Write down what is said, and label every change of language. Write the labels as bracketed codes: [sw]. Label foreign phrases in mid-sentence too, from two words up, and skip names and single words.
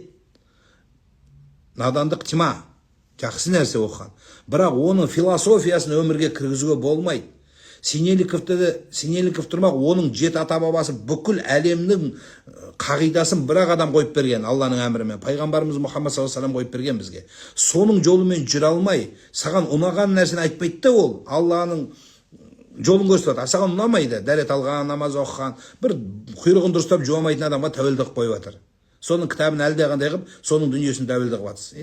[kk] Надандық тима. Жақсы нәрсе оқыған. Бірақ оның философиясын өмірге кіргізуге болмайды. Синельников тұрмақ, оның 7 ата-бабасы бүкіл әлемнің қағидасын бір-ақ адам қойып берген, Алланың әмірімен. Пайғамбарымыз Мұхаммад с.а.в. қойып берген бізге. Соның жолымен жүре алмай, саған ұнаған нәрсені айтпайды да ол. Алланың жолын көрсетеді. Саған ұнамайды. Дәрет алған, намаз оқыған, бір құйрығын дұрыстап жуамайтын адамға тәуелдік қойып жатыр. Соның кітабын әлде қандай қылып, соның дүниесін тәуелді қылып жатсыз.